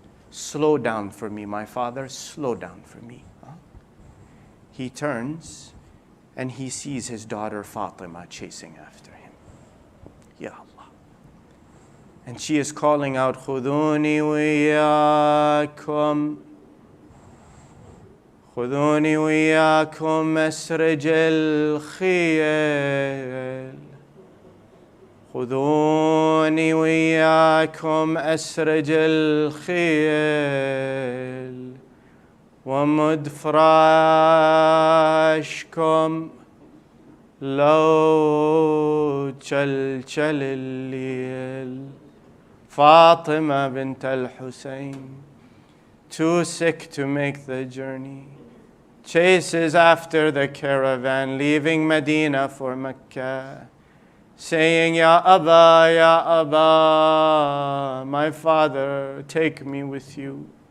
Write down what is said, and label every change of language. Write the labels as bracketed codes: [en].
[en] Slow down for me, my father, slow down for me. He turns and he sees his daughter Fatima chasing after him. Ya Allah. And she is calling out, [ar] Khuduni wiyakum. خذوني وياكم أسرج الخيل خذوني وياكم أسرج الخيل ومد فراشكم لو جلجل الليل. Fatima bint al-Hussein, [en] too sick to make the journey, chases after the caravan, leaving Medina for Mecca, saying, [ar] Ya Aba, Ya Aba, [en] my father, take me with you.